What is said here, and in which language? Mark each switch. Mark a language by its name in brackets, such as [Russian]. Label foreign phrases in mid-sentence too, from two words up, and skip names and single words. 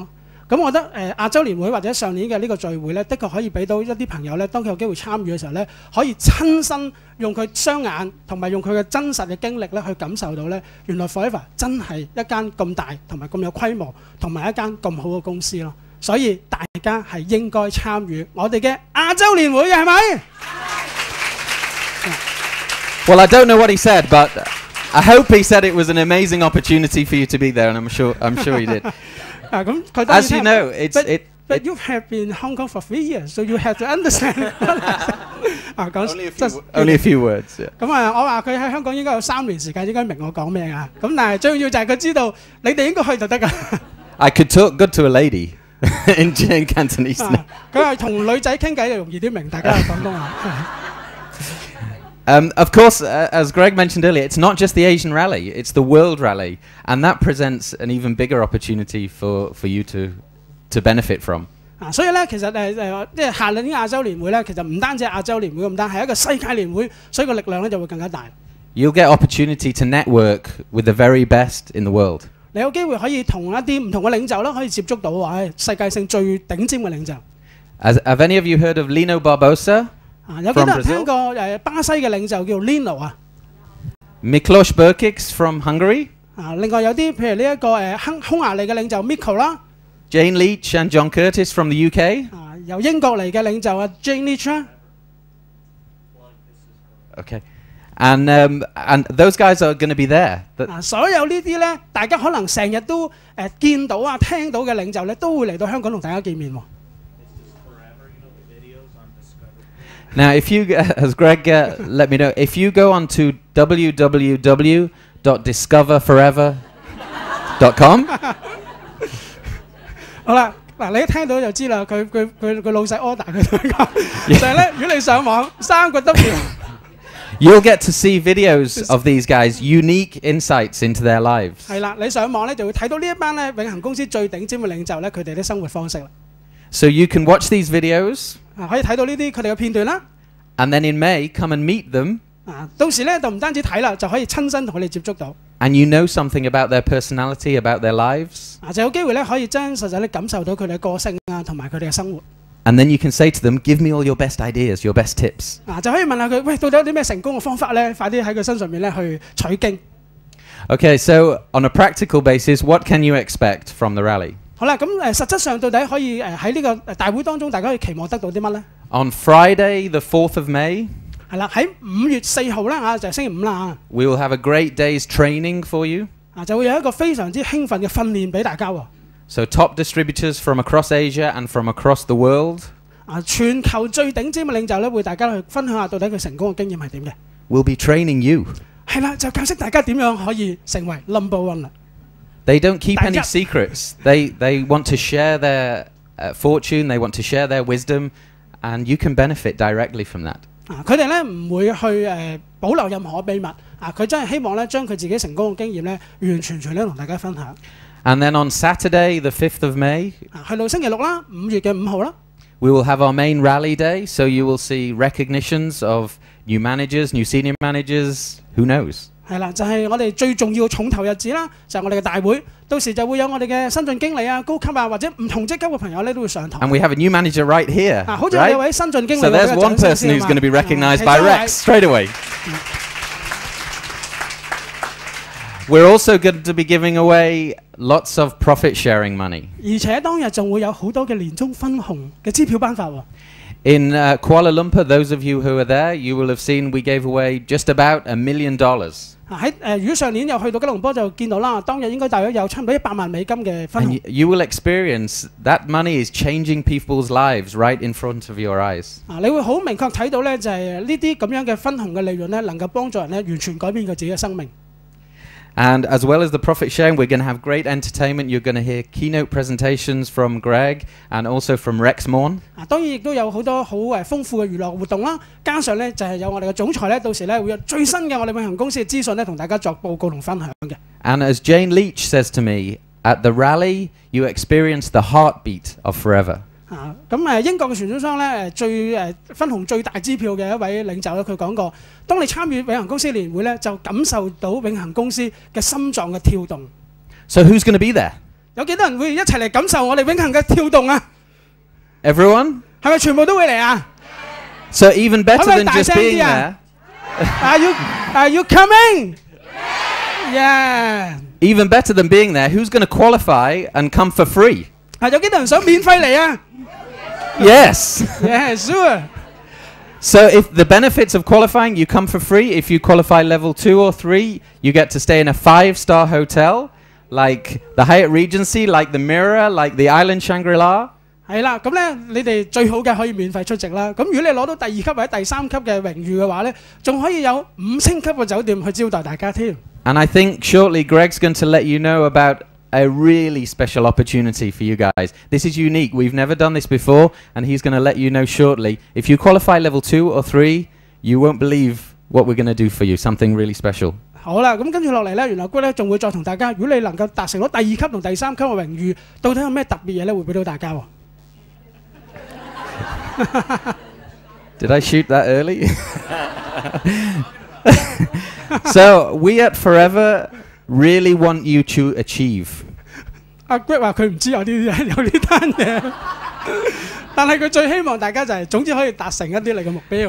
[Cantonese] 咁我覺得亞洲年會或者上年嘅呢個聚會呢，的確可以俾到一啲朋友呢，當佢有機會參與嘅時候呢，可以親身用佢雙眼同埋用佢嘅真實嘅經歷呢，去感受到呢，原來 Forever 真係一間咁大同埋咁有規模同埋一間咁好嘅公司咯。所以大家係應該參與我哋嘅亞洲年會嘅，係咪 [English] ？Well, I don't know what he said, but I hope he said it was an amazing opportunity for you to be there, and I'm sure he did. As you know, but you have been in Hong Kong for 3 years, so you have to understand. Only a few words. [Cantonese] 咁我話佢喺香港應該有3年時間，應該明我講咩㗎。咁但係最重要就係佢知道你哋應該去就得㗎。 [English] I could talk good to a lady in Cantonese. [Cantonese] 佢係同女仔傾偈就容易啲明大家嘅廣東話。 [English] Of course, as Greg mentioned earlier, it's not just the Asian Rally, it's the World Rally, and that presents an even bigger opportunity for you to benefit from. [Cantonese] 所以咧，其實即係下年亞洲年會咧，其實唔單止係亞洲年會咁單，係一個世界年會，所以個力量咧就會更加大。 [English] You'll get opportunity to network with the very best in the world. [Cantonese] 你有機會可以同一啲唔同嘅領袖啦，可以接觸到世界性最頂尖嘅領袖。 [English] Have any of you heard of Lino Barbosa? [Cantonese] 有幾多人聽過巴西嘅領袖叫 Lino 啊 [English] ？Miklos Burkiks from Hungary。 [Cantonese] 另外有啲譬如呢一個匈牙利嘅領袖 Mikko 啦。 [English] Jane Leach and John Curtis from the UK。 [Cantonese] 由英國嚟嘅領袖Jane Leach 啦。 [English] Okay. And those guys are going to be there. [Cantonese] 所有呢啲咧，大家可能成日都見到聽到嘅領袖咧，都會嚟到香港同大家見面喎。 [English] Now, if you, as Greg let me know, if you go on to www.discoverforever.com [Cantonese] 好啦，嗱你一聽到就知啦，佢老細 order 佢同佢講，就係咧，如果你上網3個 W， [English] you'll get to see videos of these guys, unique insights into their lives. [Cantonese] 係啦，你上網咧就會睇到呢一班咧永恆公司最頂尖嘅領袖咧，佢哋啲生活方式啦。 [English] So you can watch these videos. [Cantonese] 可以睇到呢啲佢哋嘅片段啦。 [English] And then in May, come and meet them. [Cantonese] 到時咧就唔單止睇啦，就可以親身同佢哋接觸到。 [English] And you know something about their personality, about their lives. [Cantonese] 就有機會咧可以真真實實咧感受到佢哋嘅個性同埋佢哋嘅生活。 [English] And then you can say to them, "Give me all your best ideas, your best tips." [Cantonese] 就可以問下佢，喂，到底有啲咩成功嘅方法咧？快啲喺佢身上面咧去取經。 [English] Okay, so on a practical basis, what can you expect from the rally? [Cantonese] 好啦，咁實質上到底可以喺呢個大會當中，大家可以期望得到啲乜咧？ [English] On Friday, the 4th of May, [Cantonese] 係啦，喺5月4號啦就係星期5啦 [English] we will have a great day's training for you. [Cantonese] 就會有一個非常之興奮嘅訓練俾大家喎。 [English] So top distributors from across Asia and from across the world. [Cantonese] 全球最頂尖嘅領袖咧，會大家去分享下到底佢成功嘅經驗係點嘅。 [English] We'll be training you. [Cantonese] 係啦，就教識大家點樣可以成為 [English] number one [Cantonese] 啦。 [English] They don't keep any secrets. They want to share their fortune. They want to share their wisdom, and you can benefit directly from that. [Cantonese] 佢哋咧唔會去保留任何秘密佢真係希望咧將佢自己成功嘅經驗咧完完全全咧同大家分享。 [English] And then on Saturday, the 5th of May, [Cantonese] 去到星期6啦，5月嘅5號啦。 [English] We will have our main rally day, so you will see recognitions of new managers, new senior managers. Who knows? [Cantonese] 係啦，就係我哋最重要嘅重頭日子啦，就係我哋嘅大會。到時就會有我哋嘅新晉經理高級或者唔同職級嘅朋友咧都會上台。 [English] And we have a new manager right here. [Cantonese] 好似有位新晉經理。 [English] So there's one person who's going to be recognized by Rex straight away. We're also going to be giving away lots of profit sharing money. [Cantonese] 而且當日仲會有好多嘅年終分紅嘅支票頒發喎。 [English] In Kuala Lumpur, those of you who are there, you will have seen we gave away just about $1 million. [Cantonese] 如果上年又去到吉隆坡就見到啦，當日應該大約有差唔多100萬美金嘅分 [English] And [Cantonese] 紅。 [English] you will experience that money is changing people's lives right in front of your eyes. [Cantonese] 你會好明確睇到呢，就係呢啲咁樣嘅分紅嘅利潤呢，能夠幫助人呢完全改變佢自己嘅生命。 [English] And as well as the profit sharing, we're going to have great entertainment. You're going to hear keynote presentations from Greg and also from Rex Morn. [Cantonese] 當然亦都有好多好豐富嘅娛樂活動啦，加上呢，就係有我哋嘅總裁呢，到時呢會有最新嘅我哋永恆公司嘅資訊呢，同大家作報告同分享嘅。 [English] And as Jane Leach says to me, at the rally, you experience the heartbeat of forever. [Cantonese] 英國嘅傳銷商呢，分紅最大支票嘅一位領袖呢，佢講過，當你參與永恆公司年會呢，就感受到永恆公司嘅心臟嘅跳動。 [English] So who's going to be there? [Cantonese] 有幾多人會一齊嚟感受我哋永恆嘅跳動啊？ [English] Everyone? [Cantonese] 係咪全部都會嚟啊？ [English] So even better than just being there. Are you coming? Yeah. Even better than being there, who's going to qualify and come for free? [Cantonese] 有幾多人想免費嚟啊？ [English] Yes. Yeah, sure. So if the benefits of qualifying, you come for free. If you qualify level 2 or 3, you get to stay in a 5-star hotel, like the Hyatt Regency, like the Mirror, like the Island Shangri-La. [Cantonese] 係啦，咁咧你哋最好嘅可以免費出席啦。咁如果你攞到第2級或者第3級嘅榮譽嘅話咧，仲可以有5星級嘅酒店去招待大家添。 [English] And I think shortly Greg's going to let you know about a really special opportunity for you guys. This is unique. We've never done this before, and he's going to let you know shortly. If you qualify level 2 or 3, you won't believe what we're going to do for you. Something really special. [Cantonese] 好啦，咁跟住落嚟咧，原來Greg咧仲會再同大家，如果你能夠達成到第2級同第3級嘅榮譽，到底有咩特別嘢咧會俾到大家喎 [English] ？Did I shoot that early? So we at Forever really want you to achieve. [Cantonese] 阿 Greg 話佢唔知有呢單嘢，但係佢最希望大家就係總之可以達成一啲你嘅目標。